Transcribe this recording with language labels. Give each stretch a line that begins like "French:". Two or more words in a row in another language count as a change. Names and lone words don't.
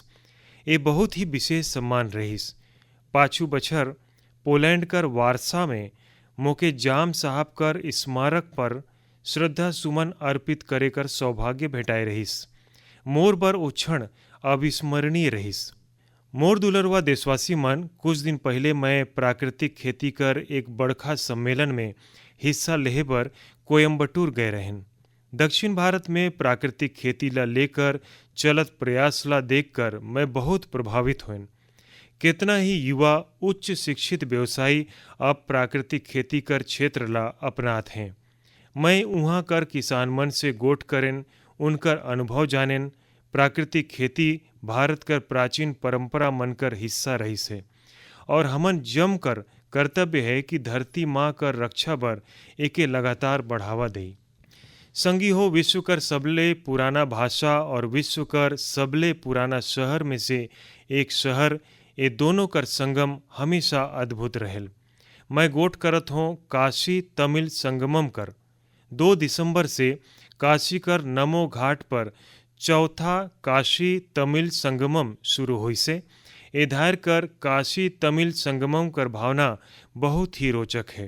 Chhattisgarhi: ये बहुत ही विशेष सम्मान रहिस। पाछू बछर पोलैंड कर वारसा में मोके जाम साहब कर स्मारक पर श्रद्धा सुमन अर्पित करे कर सौभाग्य भेटाए रहिस। मोर बर ओ क्षण अविस्मरणीय रहिस। मोर दुलरवा देशवासी मन, कुछ दिन पहले मैं प्राकृतिक खेती कर एक बड़खा सम्मेलन में हिस्सा लेहे बर कोयम्बटूर गए रहन। दक्षिण भारत में प्राकृतिक खेती ला लेकर चलत प्रयास ला देखकर मैं बहुत प्रभावित हुए। कितना ही युवा उच्च शिक्षित व्यवसायी अब प्राकृतिक खेती कर क्षेत्र ला अपनात हैं। मैं उहाँ कर किसान मन से गोठ करें, उनकर अनुभव जानें। प्राकृतिक खेती भारत कर प्राचीन परंपरा मन कर हिस्सा रही से और हमन जम कर कर्तव्य है कि धरती माँ कर रक्षा बर एके लगातार बढ़ावा दे। संगी हो, विश्व कर सबले पुराना भाषा और विश्व कर सबले पुराना शहर में से एक शहर, ये दोनों कर संगम हमेशा अद्भुत रहेल। मैं गोठ करत हूँ काशी तमिल संगमम कर। 2 दिसंबर से काशी कर नमो घाट पर चौथा काशी तमिल संगमम शुरू हुई से एधार कर काशी तमिल संगमम कर भावना बहुत ही रोचक है।